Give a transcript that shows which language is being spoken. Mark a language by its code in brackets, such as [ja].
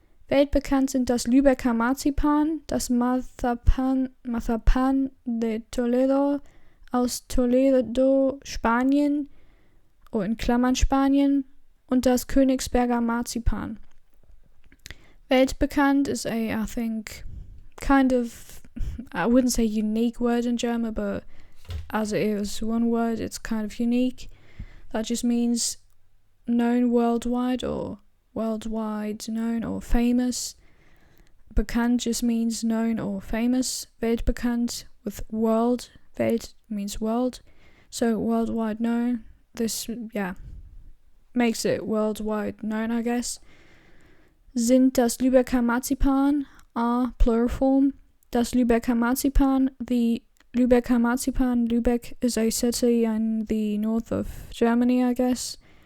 [de] Weltbekannt sind das Lübecker Marzipan, das Marzipan de Toledo aus Toledo, Spanien, oder in Klammern Spanien, und das Königsberger Marzipan. [en] Weltbekannt is I think, kind of, I wouldn't say unique word in German, but as it is one word, it's kind of unique. That just means known worldwide, or worldwide known or famous. Bekannt just means known or famous. Weltbekannt with world. Welt means world. So worldwide known. This, yeah, makes it worldwide known, I guess. [de] Sind das Lübecker Marzipan, [en] plural form. [de] Das Lübecker Marzipan, [en] the Lübecker Marzipan. Lübeck is a city in the north of Germany, I guess.